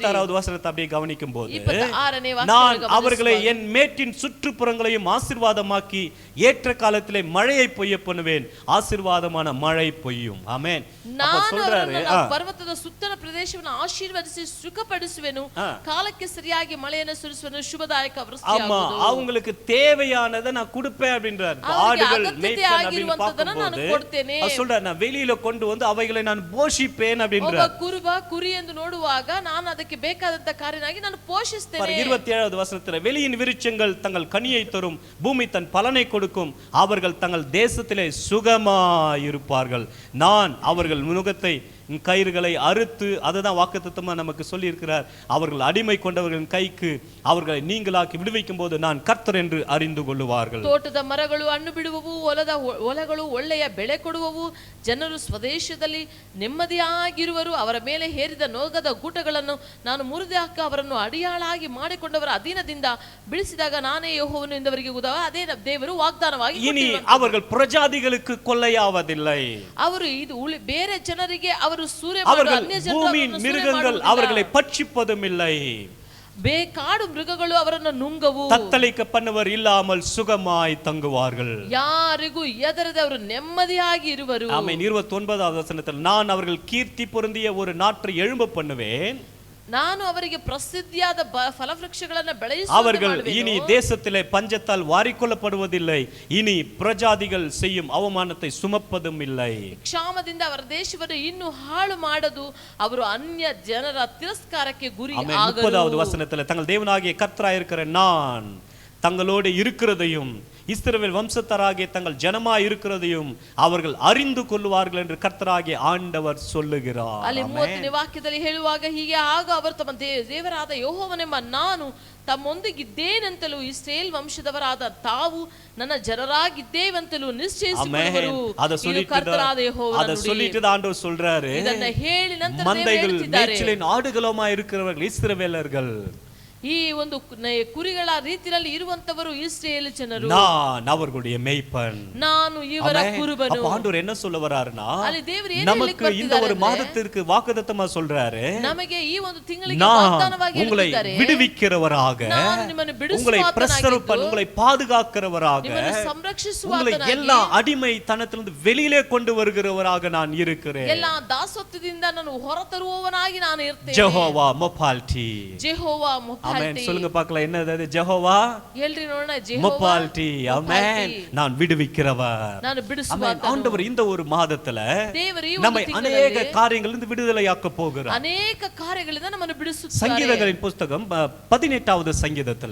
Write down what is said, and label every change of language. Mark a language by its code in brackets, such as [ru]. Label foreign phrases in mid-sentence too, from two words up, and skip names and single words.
[ta] 26வது வசனத்தை அப்படியே கவனிக்கும் போது [kn] 26ನೇ [ta] நான் [kn] ವಾಕ್ಯವನ್ನು [ta] அவர்களை [kn] ಗಮನಿಸುವಾಗ, [ta] என் மேட்டின் சுற்றுப்புறங்களையும் ஆசீர்வாதமாக்கி ஏற்ற காலத்திலே மழையை பொய்ய பண்ணுவேன், ஆசீர்வாதமான மழை பொய்யும். ஆமென். அப்ப [kn] ನಾನು [ta] சொல்றாரு [kn] ಅವರನ್ನು ನನ್ನ ಪರ್ವತದ ಸುತ್ತಲ ಪ್ರದೇಶವನ್ನು ಆಶೀರ್ವದಿಸಿ ಸುಖಪಡಿಸುವೆನು, ಕಾಲಕ್ಕೆ ಸರಿಯಾಗಿ ಮಳೆಯನ್ನು ಸುರಿಸುವೆನು, ಶುಭದಾಯಕ [ta] ஆமா [kn] ವೃಷ್ಟಿಯಾಗುವುದು. [ta] அவங்களுக்கு தேவையானதை நான் கொடுப்பேன் அப்படின்றார். அவருக்கு ஆடுகள் அகத்தியத்தை மேய்ப்பேன் அப்படின்னு [kn] ಆಗಿರುವಂತದನ್ನ ನಾನು [ta] பார்க்கும்போது [kn] ಕೊಡ್ತೇನೆ. [ta] அவர் சொல்றார் நான் வெளியில கொண்டு வந்து அவைகளை நான் போஷிப்பேன் [kn] ಒಬ್ಬ [ta] அப்படின்றார். [kn] ಕುರುಬ ಕುರಿ ಎಂದು ನೋಡುವಾಗ ನಾನು ಅದಕ್ಕೆ ಬೇಕಾದಂತ ಕಾರ್ಯನಾಗಿ ನಾನು ಪೋಷಿಸ್ತೇನೆ. [ta] 27வது வசனத்துல வெளியின் விருட்சங்கள் தங்கள் கனியை தரும், பூமி தன் பலனை கொடுக்கும், அவர்கள் தங்கள் தேசத்திலே சுகமாயிருப்பார்கள், நான் அவர்கள் முகத்தை கயிறுகளை அறுத்து, அதுதான் வாக்குத்தத்தமா நமக்கு சொல்லி இருக்கிறார், அவர்கள் அடிமை கொண்டவர்களின் கைக்கு அவர்களை நீங்களாக்கி விடுவிக்கும் போது நான் கர்த்தர் என்று அறிந்து கொள்ளுவார்கள். [kn] ತೋಟದ ಮರಗಳು ಹಣ್ಣು ಬಿಡುವವು, ಹೊಲಗಳು ಒಳ್ಳೆಯ ಬೆಳೆ ಕೊಡುವವು, ಜನರು ಸ್ವದೇಶದಲ್ಲಿ ನೆಮ್ಮದಿಯಾಗಿರುವರು, ಅವರ ಮೇಲೆ ಹೇರಿದ ನೋಗದ ಗೂಟಗಳನ್ನು ನಾನು ಮುರಿದು ಹಾಕಿ ಅವರನ್ನು ಅಡಿಯಾಳಾಗಿ ಮಾಡಿಕೊಂಡವರ ಅಧೀನದಿಂದ ಬಿಡಿಸಿದಾಗ ನಾನೇ ಯೆಹೋವನು ಎಂದವರಿಗೆ ಅದೇ ದೇವರು ವಾಗ್ದಾನವಾಗಿ [ta] இனி அவர்கள் பிரஜாதிகளுக்கு கொள்ளையாவதில்லை, [kn] ಅವರು ಇದು ಬೇರೆ ಜನರಿಗೆ ಅವರು ಸೂರೆ [ta] அவர்கள் பூமியின் மிருகங்கள் அவர்களை பட்சிப்பதும் இல்லை, [kn] ಕಾಡು ಮೃಗಗಳು ಅವರನ್ನು ನುಂಗವು, [ta] தத்தளிக்க பண்ணுவர் இல்லாமல் சுகமாய் தங்குவார்கள். [kn] ಯಾರಿಗೂ ಎದರದೆ ಅವರು ನೆಮ್ಮದಿಯಾಗಿ ಇರುವರು. [ta] ஆமென். 29வது வசனத்தில் நான் அவர்கள் கீர்த்தி பொருந்திய ஒரு நாற்றை எழும்ப பண்ணுவேன், [kn] ನಾನು ಅವರಿಗೆ ಪ್ರಸಿದ್ಧಿಯಾದ ಫಲವೃಕ್ಷಗಳನ್ನು [ta] அவர்கள் [kn] ಬೆಳೆಸುವ, [ta] இனி தேசத்திலே பஞ்சத்தால் வாரிக்கொள்ளப்படுவதில்லை, இனி பிரஜாதிகள் செய்யும் அவமானத்தை சுமப்பதும் இல்லை. [kn] ಕ್ಷಾಮದಿಂದ ಅವರ ದೇಶವನ್ನು ಇನ್ನು ಹಾಳು ಮಾಡದು, ಅವರು ಅನ್ಯ ಜನರ ತಿರಸ್ಕಾರಕ್ಕೆ ಗುರಿ [ta] ஆமென். [kn] ಆಗರು. [ta] 30வது வசனத்தில் தங்கள் தேவனாகிய கர்த்தராய் இருக்கிற நான் தங்களோடு இருக்கிறதையும் இஸ்ரவேல் வம்சத்தாராகிய தங்கள் ஜனமாய் இருக்கிறதையும் அவர்கள் அறிந்து கொள்வார்கள் என்று கர்த்தராகிய ஆண்டவர் சொல்லுகிறார். [kn] ಅಲ್ಲಿ 30ನೇ ವಾಕ್ಯದಲ್ಲಿ ಹೇಳುವಾಗ ಹೀಗೆ, ಆಗ ಅವರು ತಮ್ಮ ದೇವರಾದ ಯೆಹೋವನೆಂಬ ನಾನು ತಮ್ಮೊಂದಿಗಿದ್ದೇನೆಂತಲೂ ಇಸ್ರೇಲ್ ವಂಶದವರಾದ ತಾವು ನನ್ನ ಜನರಾಗಿದ್ದೇವೆಂತಲೂ ನಿಶ್ಚಯಿಸಿಕೊಳ್ಳುವರು. ಕರ್ತನಾದ ಯೆಹೋವನ [ta] அதை சொல்லிட்டு தான் ஆண்டவர் சொல்றாரு, [kn] ಇದನ್ನ ಹೇಳಿ ನಂತರ [ta] மந்தைகள் மேய்ச்சலின் ஆடுகளுமாய் இருக்கிறவர்கள் இஸ்ரவேலர்கள். [kn] ಈ ಒಂದು ಕುರಿಗಳ ರೀತಿಯಲ್ಲಿ ಇರುವಂತವರು ಇಸ್ರಾಯೇಲ್ ಜನರು. [ta] நான் அவர்களுடைய மேய்ப்பன். [kn] ನಾನು ಇವರ ಕುರುಬನು. [ta] அப்ப ஆண்டவர் என்ன சொல்ல வராருன்னா, [kn] ಅಲ್ಲಿ ದೇವರು ಏನು [ta] நமக்கு இந்த ஒரு மாதத்திற்கு வாக்குத்தத்தமா சொல்றாரு, [kn] ನಮಗೆ ಈ ಒಂದು ತಿಂಗಳಿಗೆ ವಾಗ್ದಾನವಾಗಿ ಹೇಳಿದ್ದಾರೆ, [ta] உங்களை விடுவிக்கிறவராக, [kn] ನಾನು ನಿಮ್ಮನ್ನು [ta] உங்களை பிரசரிப்பன், உங்களை பாதுகாக்கிறவராக, [kn] ನಿಮ್ಮನ್ನು ಸಂರಕ್ಷಿಸುವಾತನಾಗಿ, [ta] உங்களை எல்லா அடிமைத்தனத்திலிருந்து வெளியிலே கொண்டு வருகிறவராக நான் இருக்கிறேன். [kn] ಎಲ್ಲಾ ದಾಸತ್ವದಿಂದ ನಾನು ಹೊರತರುವವನಾಗಿ ನಾನು ಇರ್ತೇನೆ. [ta] ஜெகோவா மொபால்டி. [kn] ಜೆಹೋವಾ ಮೊಪಾಲ್ಟಿ. [ta] ஆமென். சொல்லுங்க பார்க்கலாம், என்னது அது? ஜெகோவா [kn] ಹೇಳ್ರಿ ನೋಡೋಣ. ಜೆಹೋವಾ [ta] மொபால்டி. ஆமென். நான் விடுவிக்கிறவர். [kn] ನಾನು ಬಿಡಿಸುವಾತನು. [ta] ஆண்டவர் இந்த ஒரு மாதத்துல [kn] ದೇವರು ಈ [ta] நம்மை அநேக காரியங்களிலிருந்து விடுதலையாக்க போகிறார். [kn] ಅನೇಕ ಕಾರ್ಯಗಳಿಂದ ನಮ್ಮನ್ನು ಬಿಡಿಸುತ್ತಾರೆ. [ta] சங்கீதங்களின் புத்தகம் 18வது சங்கீதத்துல